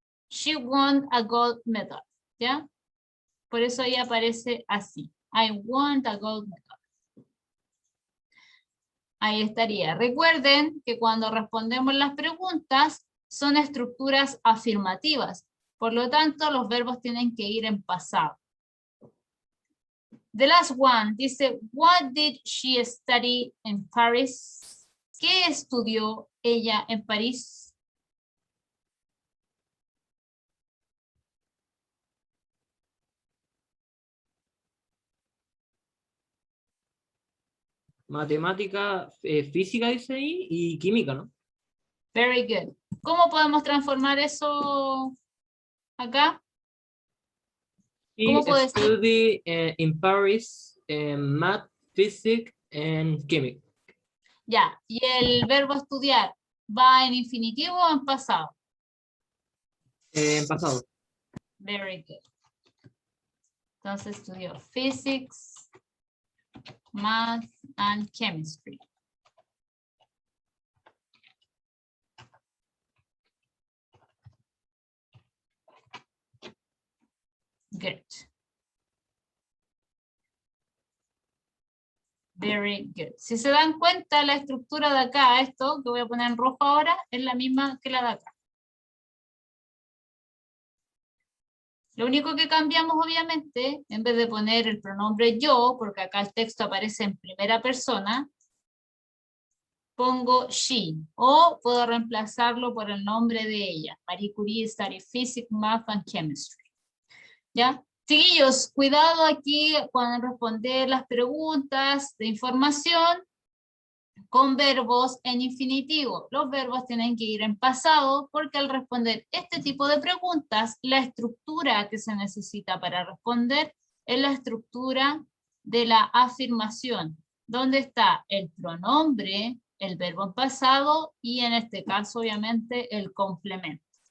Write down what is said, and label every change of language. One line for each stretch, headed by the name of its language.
English: She won a gold medal,
Spanish: ¿ya? Por eso ahí aparece así.
English: I won a gold medal.
Spanish: Ahí estaría. Recuerden que cuando respondemos las preguntas son estructuras afirmativas. Por lo tanto, los verbos tienen que ir en pasado.
English: The last one dice, what did she study in Paris?
Spanish: ¿Qué estudió ella en París? Matemática, física dice ahí, y química, ¿no?
English: Very good.
Spanish: ¿Cómo podemos transformar eso acá? ¿Cómo
English: He
Spanish: puedo decir?
English: studied in Paris math, physics, and chemistry.
Spanish: Ya, y el verbo estudiar, ¿va en infinitivo o en pasado? En pasado.
English: Very good.
Spanish: Entonces estudió
English: physics, math, and chemistry. Good. Very good.
Spanish: Si se dan cuenta, la estructura de acá, esto que voy a poner en rojo ahora, es la misma que la de acá. Lo único que cambiamos, obviamente, en vez de poner el pronombre yo, porque acá el texto aparece en primera persona, pongo she, o puedo reemplazarlo por el nombre de ella.
English: Marie Curie studied physics, math, and chemistry.
Spanish: ¿Ya? Chiquillos, cuidado aquí cuando responder las preguntas de información con verbos en infinitivo. Los verbos tienen que ir en pasado porque al responder este tipo de preguntas, la estructura que se necesita para responder es la estructura de la afirmación, donde está el pronombre, el verbo en pasado y en este caso obviamente el complemento.